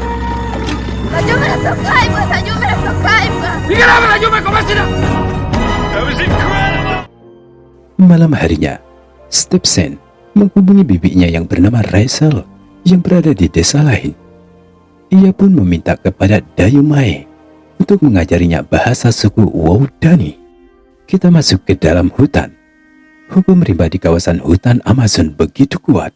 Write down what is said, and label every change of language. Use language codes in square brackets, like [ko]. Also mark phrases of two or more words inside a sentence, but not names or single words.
[es] ¡Ayúdame a tocar! ¡Ayúdame a tocar! ¡Miguel, ayúdame, comásina! [id] Malam harinya, Stephen menghubungi bibinya yang bernama Rachel yang berada di desa lain. Ia pun meminta kepada Dayumai untuk mengajarinya bahasa suku Waudani. Kita masuk ke dalam hutan. Hukum rimba di kawasan hutan Amazon begitu kuat.